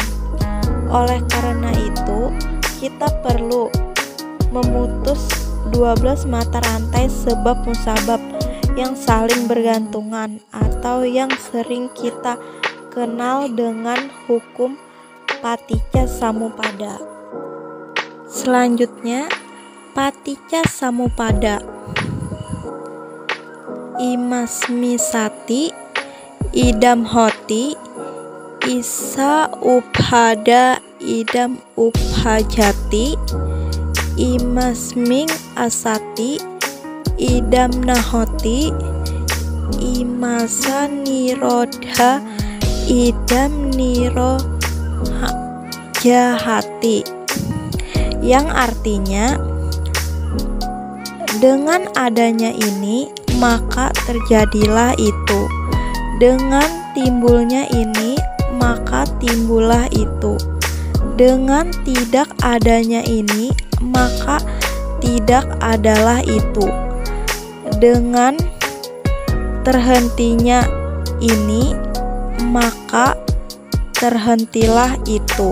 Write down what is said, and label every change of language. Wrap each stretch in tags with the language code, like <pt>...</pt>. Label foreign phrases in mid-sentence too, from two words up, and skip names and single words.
<id>Oleh karena itu, kita perlu memutus 12 mata rantai sebab musabab yang saling bergantungan atau yang sering kita kenal dengan hukum Paticca Samuppada. Selanjutnya, Paticca Samuppada.</id> <pi>Imasmisati idam hoti isa uphada idam uphajati imasming asati idam nahoti imasa nirodha idam nirohajati,</pi> <id>yang artinya dengan adanya ini maka terjadilah itu, dengan timbulnya ini maka timbullah itu, dengan tidak adanya ini maka tidak adalah itu, dengan terhentinya ini maka terhentilah itu.</id>